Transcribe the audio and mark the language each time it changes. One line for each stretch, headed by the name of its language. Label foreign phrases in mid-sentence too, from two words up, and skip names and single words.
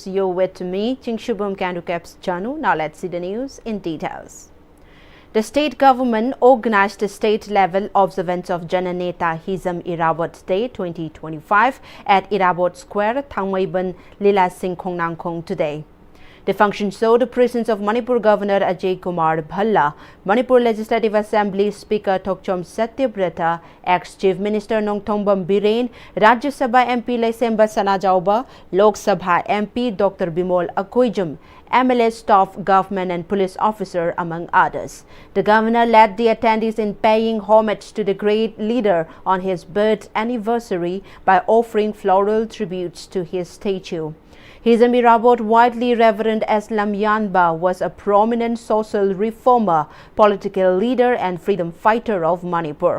English: You're with me, Chingshubum Kandukeps Chanu. Now let's see the news in details. The state government organized the state-level observance of Jananeta Hizam-Irabot Day 2025 at Irabot Square, Thangmaiban, Lila Singh Khongnangkhong today. The function saw the presence of Manipur Governor Ajay Kumar Bhalla, Manipur Legislative Assembly Speaker Thokchom Satyabrata, ex-Chief Minister Nongthombam Biren, Rajya Sabha MP Laisemba Sanajauba, Lok Sabha MP Dr. Bimol Akoijum, MLA staff, government and police officer, among others. The governor led the attendees in paying homage to the great leader on his birth anniversary by offering floral tributes to his statue. Hizam-Irabot, widely revered as Lamyanba, was a prominent social reformer, political leader and freedom fighter of Manipur.